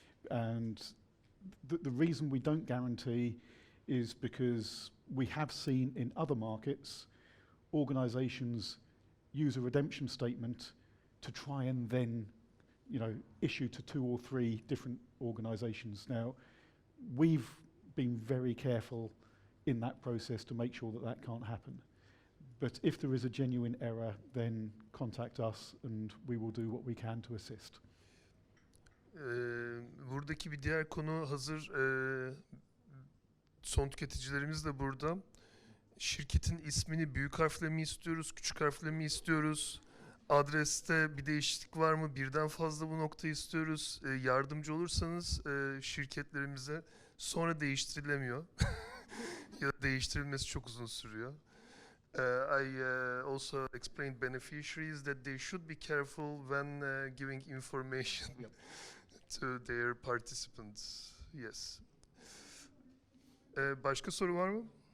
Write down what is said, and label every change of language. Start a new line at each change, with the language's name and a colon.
English: And the reason we don't guarantee is because we have seen in other markets organisations use a redemption statement to try and then issue to 2 or 3 different organisations. Now, we've been very careful in that process to make sure that that can't happen. But if there is a genuine error, then contact us and we will do what we can to assist.
Turkish: Buradaki bir diğer konu hazır son tüketicilerimiz de burada. Şirketin ismini büyük harfle mi istiyoruz, küçük harfle mi istiyoruz? Adreste bir değişiklik var mı? Birden fazla bu noktayı istiyoruz. Yardımcı olursanız şirketlerimize sonra değiştirilemiyor. Ya da değiştirilmesi çok uzun sürüyor.
English: I also explained beneficiaries that they should be careful when giving information to their participants. Yes.
Turkish: Başka soru var mı?